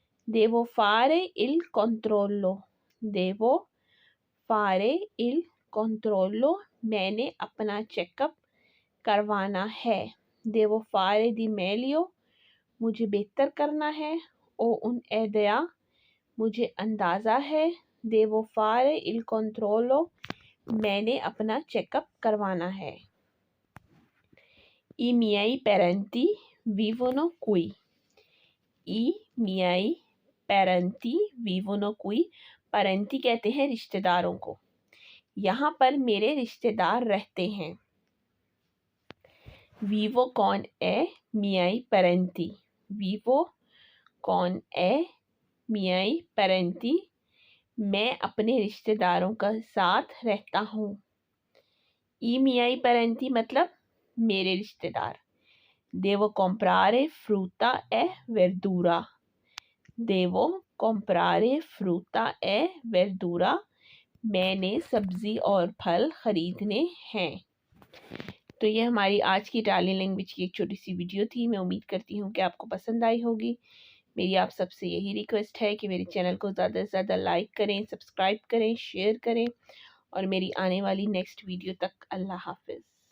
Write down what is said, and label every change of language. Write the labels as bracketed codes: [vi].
[it] देवो फारे इल कंट्रोलो, देवो फारे इल कंट्रोलो, [hi] मैंने अपना चेकअप करवाना है। [it] देवो फारे दी मेलियो, [hi] मुझे बेहतर करना है। [it] ओ उन एदया, [hi] मुझे अंदाज़ा है। [it] देवो फारे इल कंट्रोलो, [hi] मैंने अपना चेकअप करवाना है। [it] I miei parenti vivono qui, I miei parenti vivono qui, [hi] parenti कहते हैं रिश्तेदारों को। यहाँ पर मेरे रिश्तेदार रहते हैं। [it] vivo con è miei parenti, vivo con è miei parenti, [hi] मैं अपने रिश्तेदारों के साथ रहता हूँ। [it] I miei parenti [hi] मतलब मेरे रिश्तेदार। [it] Devo comprare frutta e verdura, devo comprare frutta e verdura, [hi] मैंने सब्ज़ी और फल ख़रीदने हैं। तो ये हमारी आज की इटालियन लैंग्वेज की एक छोटी सी वीडियो थी। मैं उम्मीद करती हूँ कि आपको पसंद आई होगी। मेरी आप सबसे यही रिक्वेस्ट है कि मेरे चैनल को ज़्यादा से ज़्यादा लाइक करें, सब्सक्राइब करें, शेयर करें और मेरी आने वाली नेक्स्ट वीडियो तक अल्लाह हाफ़िज़।